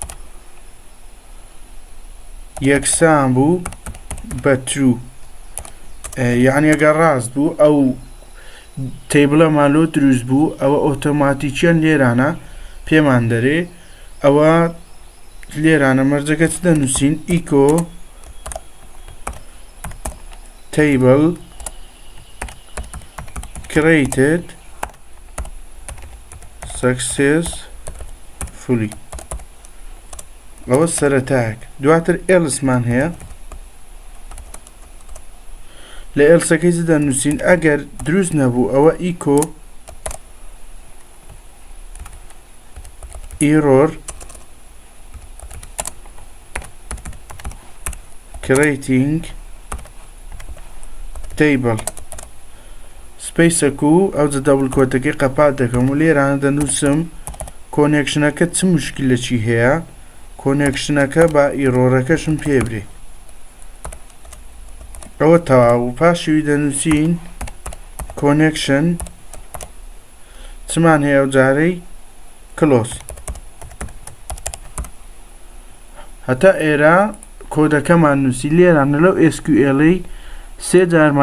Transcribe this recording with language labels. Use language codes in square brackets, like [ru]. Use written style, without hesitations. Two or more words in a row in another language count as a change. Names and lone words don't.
[ckb] یەکسان بوو بە true یعنی ئەگەر ڕاست بوو ئەو تیبڵەمان لۆ دروست بوو ئەوە ئۆتۆماتیکیان لێرانە پێمان دەرێ ئەوە لێرانە مەرجەکە چ دەنووسین ئیکۆ [en] table created successfully [ckb] ئەوە سەرەتایەک دواتر ئێلسمان هەیە لە ئێلسەکەی دەنووسین ئەگەر دروست نەبوو ئەوە ئیکۆ [en] error creating [ckb] table سپیسەک و ئەو دەبڵ کۆتەکەی قەپات دەکەم و لێرانە دەنووسم کۆنێکشنەکە چ مشکلەکی هەیە کۆنێکشنەکە با ئیرۆرەکەشم پێبرێ ئەوە تەواو و پاشوی دەنووسین کۆنێکشن چمان هەیە ئەو جارەی کلۆس هەتا ئێرە کۆدەکەمان نووسی لێرانە لەو SQL-ی سێ جارمان